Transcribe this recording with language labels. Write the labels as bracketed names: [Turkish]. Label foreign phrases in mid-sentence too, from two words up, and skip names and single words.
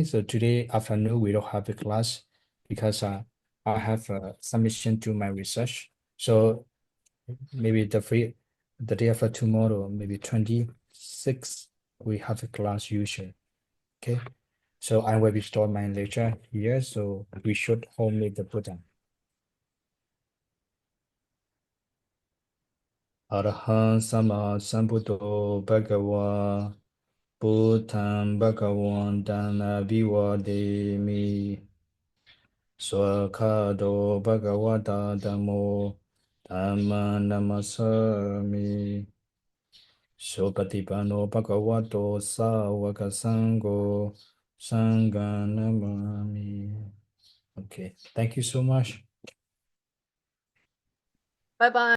[English] So today afternoon we don't have a class because I have a submission to my research. So maybe the day after tomorrow, maybe 26, we have a class usually. Okay. So I will be start my lecture here. So we should omit the Buddha. [Pali] Arahant Sama Sambuddho Bhagava Bhutan Bhagavantan Abhivademi Swakado Bhagavata Dhammo Dhamma Namasami Sopatipano Bhagavato Sāvaka Sangho Sangha Namami. [English] Okay, thank you so much. Bye bye.